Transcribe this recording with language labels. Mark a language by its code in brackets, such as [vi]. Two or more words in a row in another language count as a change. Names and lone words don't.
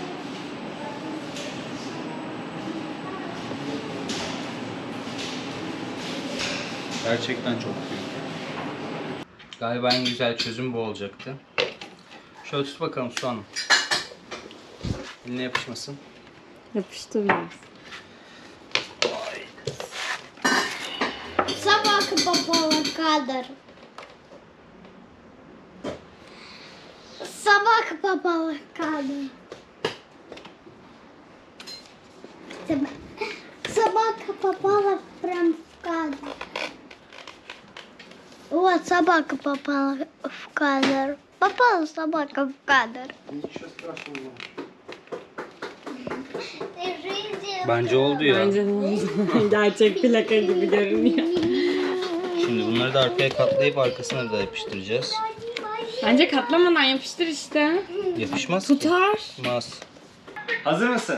[tr] Gerçekten çok büyük. Galiba en güzel çözüm bu olacaktı. Şöyle tut bakalım Su Hanım. Eline yapışmasın. Yapıştı biraz. [ru] Собака попала в кадр. Собака попала в кадр. Собака попала прям в кадр. Вот собака попала в кадр. Попала собака в кадр. Ничего страшного. [tr] Bence oldu ya. Bence de oldu. Gerçek plaka gibi görünüyor. Şimdi bunları da arkaya katlayıp arkasına da yapıştıracağız. Bence katlamadan yapıştır işte. Yapışmaz ki. Tutar. Tutmaz. Hazır mısın?